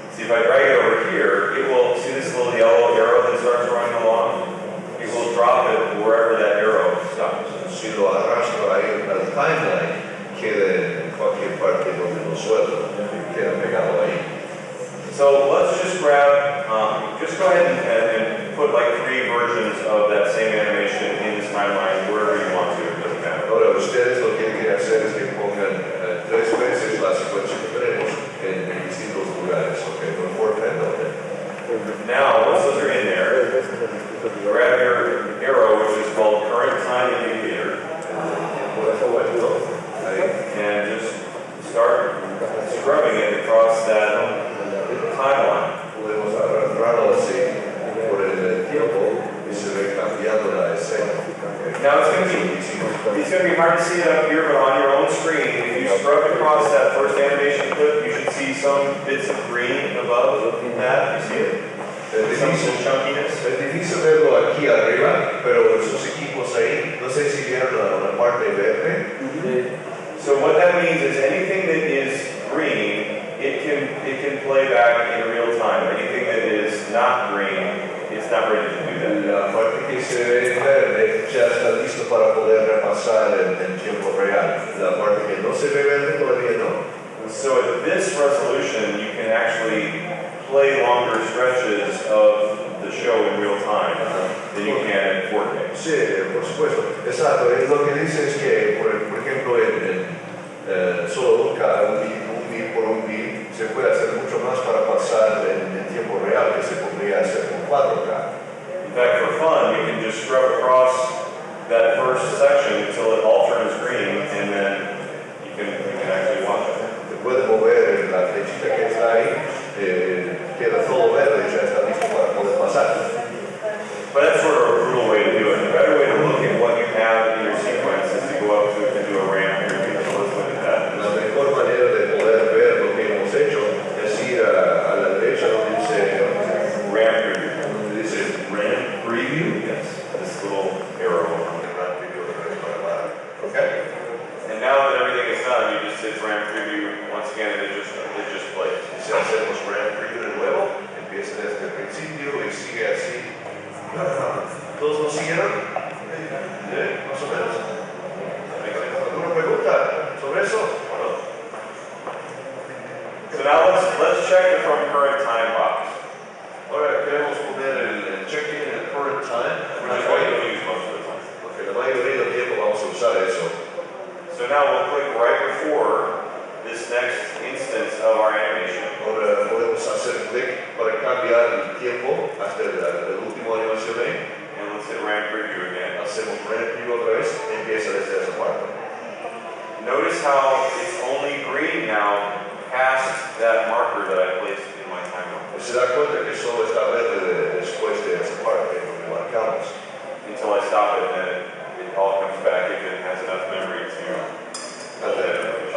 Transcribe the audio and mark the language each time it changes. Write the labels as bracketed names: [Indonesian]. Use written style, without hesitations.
[English] See, if I drag it over here, it will, see this little yellow arrow that starts running along? It will drop it wherever that arrow stops. [Spanish] Si lo arrastro ahí al timeline, queda en cualquier parte donde lo suelto, queda pegado ahí. [English] So let's just grab, just go ahead and put like 3 versions of that same animation in this timeline wherever you want to, it doesn't matter. [Spanish] Ahora ustedes lo que quieren hacer es que pongan 3 veces la secuencia que tenemos en distintos lugares, ok, no importa en dónde. [English] Now, once those are in there, grab your arrow, which is called current time indicator, and just start scrubbing it across that timeline. [Spanish] Podemos arrastrarlo así por el tiempo y se ve cambiando la escena. [English] Now it's going to be hard to see it up here, but on your own screen, if you scrub across that first animation clip, you should see some bits of green above that. You see it? Some chunkiness. [Spanish] Es difícil verlo aquí arriba, pero esos equipos ahí, no sé si vieron la parte verde. [English] So what that means is anything that is green, it can play back in real time. Anything that is not green, it's not ready to do that. [Spanish] La parte que se ve verde ya está listo para poder repasar en tiempo real. La parte que no se ve verde todavía no. [English] So at this resolution, you can actually play longer stretches of the show in real time than you can in 4K. [Spanish] Sí, por supuesto. Exacto. Lo que dice es que, por ejemplo, solo un bit por un bit, se puede hacer mucho más para pasar en tiempo real que se podría hacer con 4K. [English] In fact, for fun, you can just scrub across that first section until it all turns green, and then you can actually watch it. [Spanish] Se puede mover la flechita que está ahí, queda todo verde y ya está listo para poder pasar. [English] But that's sort of a brutal way to do it. The better way to look at what you have in your sequence is to go up to it and do a ramp preview. So let's look at that. [Spanish] La mejor manera de poder ver lo que hemos hecho es ir a la derecha donde dice [English] Ramp preview. [Spanish] Donde dice ramp preview. [English] Yes, this little arrow. Ramp preview okay. And now that everything is done, you just hit ramp preview once again, and it just plays. [Spanish] Y si hacemos ramp preview de nuevo, empieza desde el principio y sigue así. ¿Todos lo siguieron? Más o menos. ¿Alguna pregunta sobre eso? Bueno. [English] So now let's check the from current time box. [Spanish] Ahora queremos poner el check-in en el current time. [English] Which is what you'll use most of the time. [Spanish] Porque la mayoría del tiempo vamos a usar eso. [English] So now we'll click right before this next instance of our animation. [Spanish] Ahora podemos hacer clic para cambiar el tiempo hasta el último animación ahí. [English] And let's hit ramp preview again. [Spanish] Hacemos ramp preview otra vez y empieza desde esa parte. [English] Notice how it's only green now past that marker that I placed in my timeline. [Spanish] Se da cuenta que solo está verde después de esa parte donde marcamos. [English] Until I stop it, and then it all comes back if it has enough memory to hold that information.